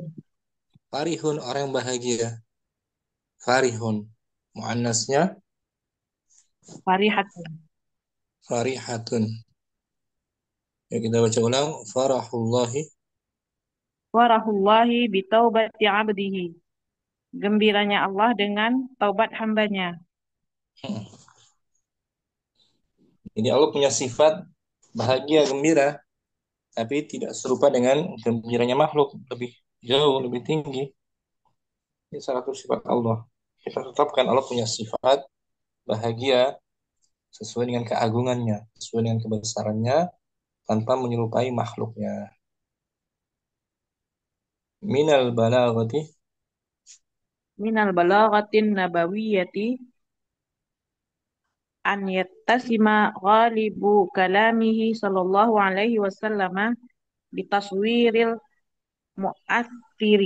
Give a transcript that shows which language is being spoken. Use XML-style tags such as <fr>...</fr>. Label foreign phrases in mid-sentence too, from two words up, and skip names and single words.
<id>farihun orang yang bahagia. Farihun. Muannasnya Farihatun. farihatun. Ya kita baca ulang.</id> <ar>فرح الله. فرح الله بتوبة عبده.</ar> <id>Gembiranya Allah dengan taubat hambanya. Jadi Allah punya sifat bahagia, gembira, tapi tidak serupa dengan gembiranya makhluk, lebih jauh, lebih tinggi. Ini salah satu sifat Allah. Kita tetapkan Allah punya sifat bahagia sesuai dengan keagungannya, sesuai dengan kebesarannya, tanpa menyerupai makhluknya.</id> <ar>من البلاغة من البلاغة النبوية أن يتسم غالب كلامه صلى الله عليه وسلم بالتصوير المؤثر.</ar>